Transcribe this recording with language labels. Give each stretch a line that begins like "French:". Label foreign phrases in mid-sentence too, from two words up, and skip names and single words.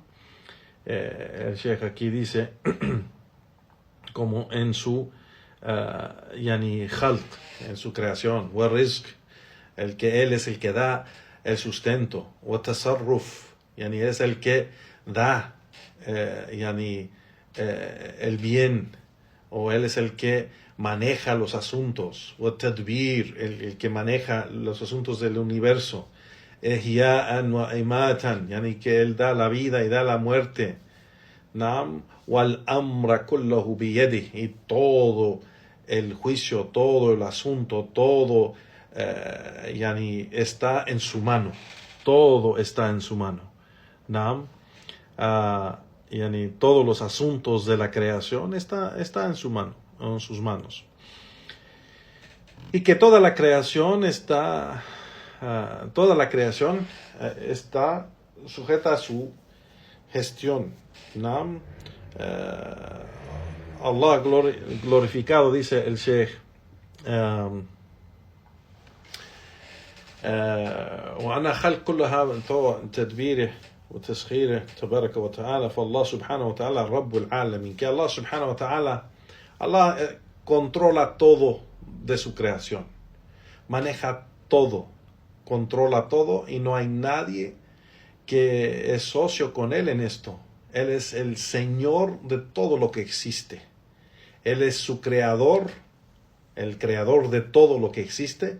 Spanish: El Sheikh aquí dice, como en su khalq, en su creación,
Arabic: ورزق,
Spanish: el que Él es el que da el sustento,
Arabic: وتصرف,
Spanish: es el que da el bien, o Él es el que maneja los asuntos, o tadbir, el que maneja los asuntos del universo,
Arabic: إحياء وإماتة,
Spanish: que Él da la vida y da la muerte,
Arabic: نعم، والأمر كله بيده,
Spanish: y todo el juicio, todo el asunto, todo está en su mano, todo está en su mano, nam, todos los asuntos de la creación está en su mano, en sus manos. Y que toda la creación está sujeta a su gestión. ¿No? Allah glorificado, dice el Sheikh,
Arabic: وأنا خلق كلها تدبيره وتسخيره تبارك وتعالى فالله سبحانه وتعالى رب العالمين,
Spanish: que
Arabic: الله سبحانه وتعالى,
Spanish: Allah controla todo de su creación, maneja todo, controla todo, y no hay nadie que es socio con Él en esto. Él es el Señor de todo lo que existe. Él es su creador, el creador de todo lo que existe.